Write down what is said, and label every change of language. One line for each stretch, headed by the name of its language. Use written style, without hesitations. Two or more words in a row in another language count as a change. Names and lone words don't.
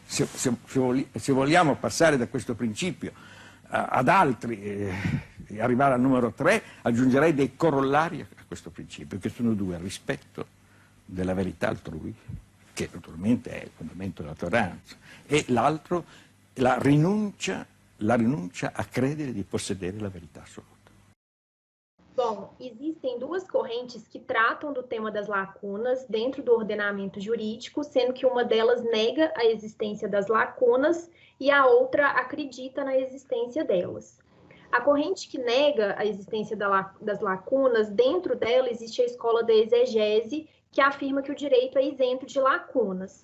Italian: Se vogliamo passare da questo principio ad altri e arrivare al numero 3, aggiungerei dei corollari a questo principio, che sono due: il rispetto della verità altrui, che naturalmente è il fondamento della tolleranza, e l'altro, la rinuncia a credere di possedere la verità assoluta.
Portuguese: Bom, existem duas correntes que tratam do tema das lacunas dentro do ordenamento jurídico, sendo que uma delas nega a existência das lacunas e a outra acredita na existência delas. A corrente que nega a existência das lacunas, dentro dela existe a escola da exegese, que afirma que o direito é isento de lacunas.